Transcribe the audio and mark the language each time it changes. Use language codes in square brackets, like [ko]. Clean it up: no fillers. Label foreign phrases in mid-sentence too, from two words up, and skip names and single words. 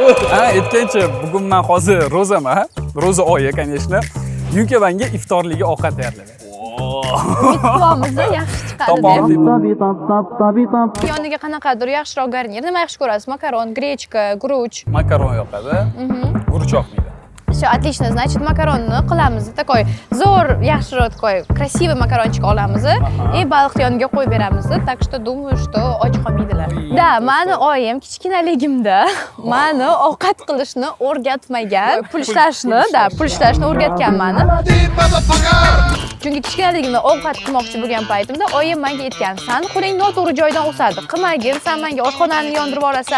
[uz] Ha, aytgancha, bugun men hozir ro'zaman, ro'za oyi, конечно. Yunka menga iftorliga ovqat tayyorlaydi. Quvamizni yaxshi chiqadi deb. Yoniga qanaqadir yaxshiroq garnir. Nima yaxshi ko'rasiz? Makaron, grechka, guruch. Makaron yoqadi. Guruch yoqmaydi. [ru] Все, отлично. Значит, [uz] макаронni qilamiz. Такой zo'r, yaxshiroq [ru] такой красивый макарончик [uz] olamiz и baliqni yoniga qo'yib beramiz. [ru] Так что думаю, что [uz] och qolmaydilar. [ru] Да, [uz] meni oyim kichkinaligimda meni ovqat qilishni o'rgatmagan, pul ishlashni o'rgatgan meni. Chunki kichkinaligimda ovqat qilmoqchi bo'lgan paytimda oyim menga aytgan: "San qo'ling noto'g'ri joydan o'sadi. Qilmagin, sen menga oshxonani yondirib olasan.